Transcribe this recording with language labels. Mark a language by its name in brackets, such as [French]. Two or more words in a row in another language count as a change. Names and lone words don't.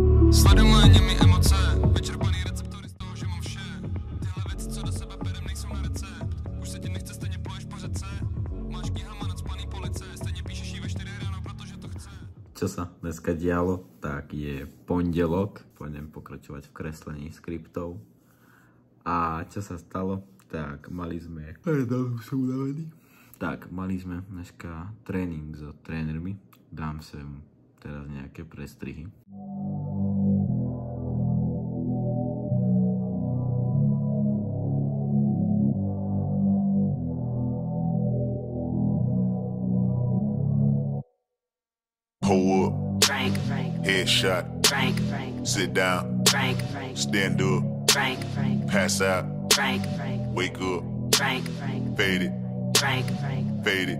[Czech] Sleduje němi emoce, vyčerpaný receptory z toho, že mám vše. Tyhle věci, co do sebe berem, nejsou na recept. Už se ti nechce, stejně pluješ po řece. Máš knihama nadspaný police, stejně píšeš jí ve 4 ráno, protože to chce. [Slovak] Čo sa dneska dialo, tak je pondelok. Pôjdem pokračovať v kreslení skriptov. A čo sa stalo, tak mali sme... Tak, mali sme dneska tréning s trénermi. Dám sem teraz nejaké prestrihy. [English] Hold up, headshot, sit down, stand up, pass out, wake up, fade it, fade it.